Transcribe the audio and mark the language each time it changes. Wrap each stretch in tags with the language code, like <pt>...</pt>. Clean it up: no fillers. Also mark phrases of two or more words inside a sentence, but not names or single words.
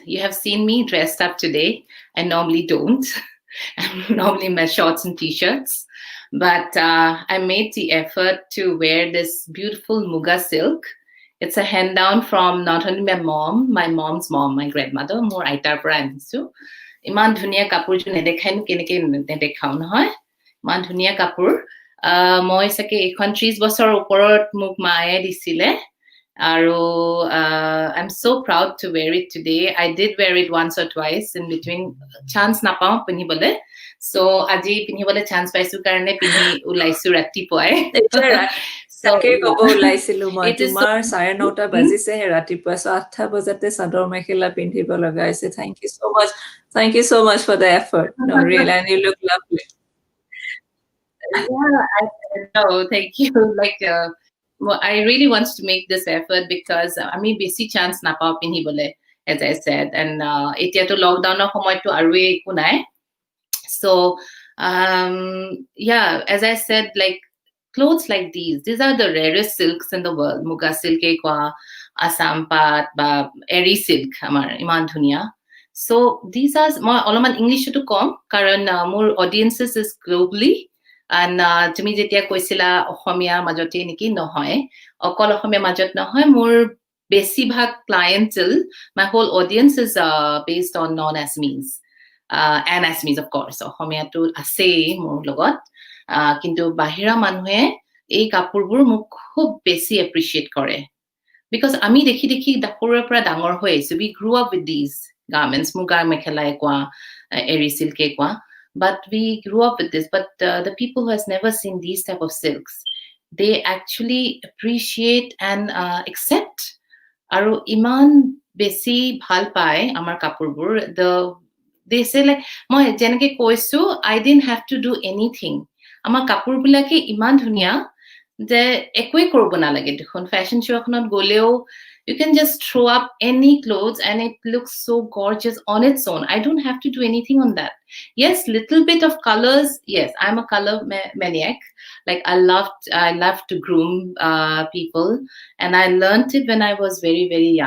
<en>You have seen me dressed up today. I normally don't. I'm normally in my shorts and t-shirts. But I made the effort to wear this beautiful Muga silk. It's a hand down from not only my mom's mom, my grandmother,</en> <as>মোৰ আইতাৰ পৰা আনিছো. ইমান ধুনীয়া কাপোৰযোৰ নেদেখাইনো কেনেকে নেদেখাও নহয়, ইমান ধুনীয়া কাপোৰ। মই চাগে এইখন 30 বছৰৰ ওপৰত মোক মায়ে দিছিলে, আৰু</as> <en>I'm so proud to wear it today. I did wear it once or twice in between,</en> <as>chance নাপাওঁ পিন্ধিবলে, so আজি পিন্ধিবলে chance পাইছো কাৰণে পিন্ধি ওলাইছো ৰাতিপুৱাই। তাকে ক'ব ওলাইছিলো মই, তোমাৰ 9:30 বাজিছেহে ৰাতিপুৱা, 8টা বজাতে চাদৰ মেখেলা পিন্ধিব লগা হৈছে।</as> <en>Thank you so much for the effort. No, really, and you look lovely. Yeah, no, thank you. Like, I really want to make this effort because I mean, basic</en> <as>chance নাপাওঁ পিন্ধিবলে,</as> <en>as I said, and</en> <as>এতিয়া তো lockdown সময় তো আৰু একো নাই.</as> <en>So, yeah, as I said, like clothes like these are the rarest silks in the world.</en> <as>মুগা চিল্ক কোৱা, অসম পাট বা এৰি চিল্ক আমাৰ ইমান ধুনীয়া.</as> <en>So these are all English to come, karan more audiences is globally.</en> <as>And তুমি যেতিয়া কৈছিলা অসমীয়া মাজতে নেকি, নহয় অকল অসমীয়া মাজত নহয়, মোৰ বেছিভাগ clientele,</as> <en>my whole audience is based on non-Assamese and Assamese, of course.</en> <as>অসমীয়াটো আছেই মোৰ লগত, কিন্তু বাহিৰা মানুহে এই কাপোৰবোৰ মোক খুব বেছি appreciate কৰে, because আমি দেখি দেখি সৰুৰে পৰা ডাঙৰ হৈ আহিছো.</as> <en>We grew up with these garments,</en> <as>মুগাৰ মেখেলাই কোৱা, এৰি চিল্কে কোৱা,</as> <en>but we grew up with this. But the people who has never seen these type of silks, they actually appreciate and accept,</en> <as>আৰু ইমান বেছি ভাল পায় আমাৰ কাপোৰবোৰ.</as> <en>They say like,</en> <as>মই যেনেকে কৈছো,</as> <en>I didn't have to do anything.</en> <as>আমাৰ কাপোৰ বিলাকে ইমান ধুনীয়া যে একোৱে কৰিব নালাগে দেখোন। ফ্যাশন শো এখনত গলেও</as> <en>you can just throw up any clothes and it looks so gorgeous on its own. I don't have to do anything on that. Yes, little bit of colors. Yes, I'm a color maniac. Like I love to groom people, and I learned it when I was very, very young.</en>